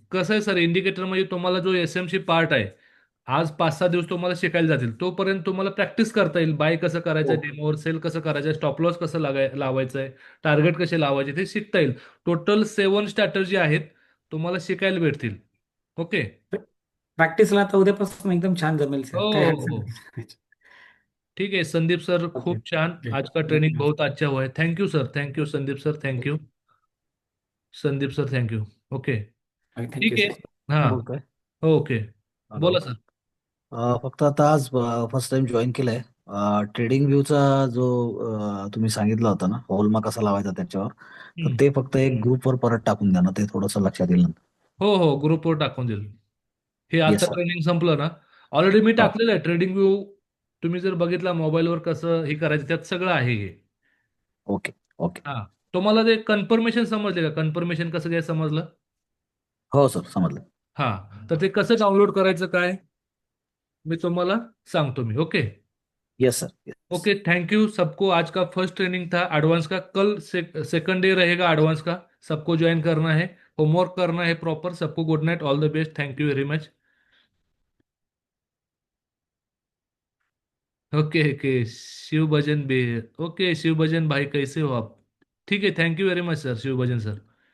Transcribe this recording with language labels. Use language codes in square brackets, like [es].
[mr] कसं आहे sir, indicator म्हणजे तुम्हाला जो एसएमसी पार्ट आहे, आज 5-6 दिवस तुम्हाला शिकायला जातील, तोपर्यंत तुम्हाला प्रॅक्टिस करता येईल, बाय कसं करायचं, हो. डेमोवर सेल कसं करायचं, स्टॉप लॉस कसं लावायचं आहे, टार्गेट कसे लावायचे ते शिकता येईल. टोटल 7 स्ट्रॅटर्जी आहेत, तुम्हाला शिकायला भेटतील. [en] Okay. [mr] प्रॅक्टिसला आता उद्यापासून एकदम छान जमेल हो सर, काही हो अडचण हो. नाही. [hi] ठीक है संदीप सर, [en] Okay. [mr] खूप छान, [en] Okay. [hi] आज का ट्रेनिंग धन्यवाद. बहुत अच्छा हुआ है, thank you sir, thank you Sandeep sir, thank you Sandeep sir, thank you. [en] okay, thank you [mr] ठीक आहे। [en] Sir. हाँ, [mr] बोलतोय. [en] Okay, hello. [mr] बोला सर। फक्त आता आज फर्स्ट टाइम जॉईन केलंय. ट्रेडिंग व्ह्यूचा जो तुम्ही सांगितला होता ना, होलमा कसा लावायचा त्याच्यावर, तर हम्म. ते फक्त एक ग्रुपवर परत टाकून द्या ना, ते थोडंसं लक्षात येईल नंतर. हो हो, ग्रुपवर टाकून देईल। हे आता [en] Yes sir. [mr] ट्रेनिंग संपलं ना, ऑलरेडी मी हो. टाकलेलं आहे ट्रेडिंग व्यू। तुम्ही जर बघितला मोबाईलवर कसं हे करायचं, त्यात सगळं आहे हे। [en] Okay. Okay. [mr] हा, तुम्हाला ते कन्फर्मेशन समजले का, कन्फर्मेशन कसं काय समजलं? हो सर, समजलं. हा, तर ते कसं डाउनलोड करायचं काय, मी तुम्हाला सांगतो मी। [en] Okay. Yes sir. Yes. [hi] Okay, thank you सबको। आज का फर्स्ट ट्रेनिंग था एडवांस का, कल सेकंड डे रहेगा एडवांस का। सबको ज्वाइन करना है, होमवर्क करना है प्रॉपर। सबको [en] Good night, all the best, thank you very much. [hi] Okay okay, Shiv भजन भी। ओके शिव भजन भाई, कैसे हो आप? ठीक है, thank you very much sir, Shiv bhajan sir.